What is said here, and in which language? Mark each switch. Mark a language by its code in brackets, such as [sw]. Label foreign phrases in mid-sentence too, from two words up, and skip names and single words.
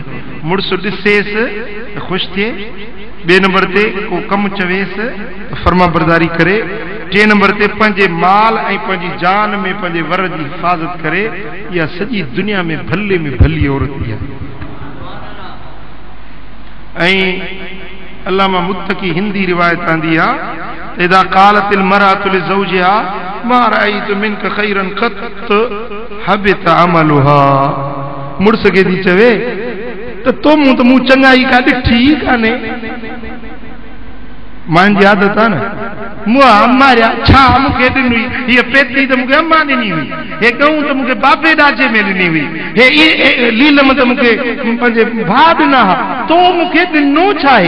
[sd] मुड़ुस ॾिसेसि त ख़ुशि थिए, ॿिए नंबर ते को कमु चवेसि त फर्मा बरदारी करे, टे नंबर ते पंहिंजे माल ऐं पंहिंजी जान में पंहिंजे वर जी हिफ़ाज़त करे। इहा सॼी दुनिया में भली औरत आहे। ऐं अल्लामा मुत्तकी हिंदी रिवायत आंदी आहे, [ar] إذا قالت المرأة لزوجها ما رأيت منك خيرا قط حبط عملها. [sd] मुड़ुस खे थी चवे त तो मूं चङाई का ॾिठी कान्हे। मुंहिंजी आदत आहे न, मूं अम्मा छा मूंखे ॾिनी, हीअ पेती त मूंखे अम्मा ॾिनी हुई, हे गऊं त मूंखे बाबे ॾाजे में ॾिनी हुई, हे लीलम त मूंखे पंहिंजे भाउ ॾिना हुआ, तो मूंखे ॾिनो छा आहे?